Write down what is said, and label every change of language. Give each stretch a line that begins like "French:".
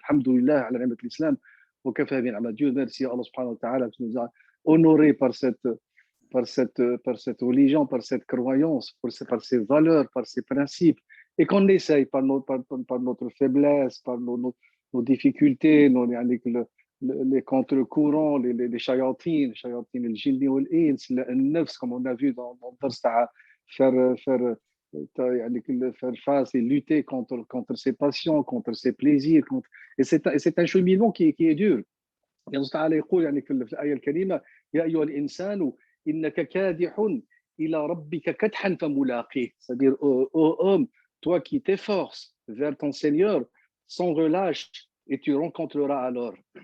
French: Alhamdulillah, ala ni'mat l'islam. Dieu merci à Allah subhanahu wa ta'ala qui nous a honorés par cette religion, par cette croyance, par ses valeurs, par ses principes, et qu'on essaye par notre faiblesse, par nos difficultés, les contre-courants, les shayatines, le jinni ou l'ins, le nefs, comme on a vu dans le dars, faire face et lutter contre ses passions, contre ses plaisirs. Et c'est un cheminement qui est dur. Et
Arabic: Allah Ta'ala يقول يعني في الآية الكريمة يا أيها الإنسان إنك كادح إلى ربك كدحا فملاقيه.
French: C'est-à-dire, ô homme, toi qui t'efforces vers ton Seigneur sans relâche, et tu rencontreras alors.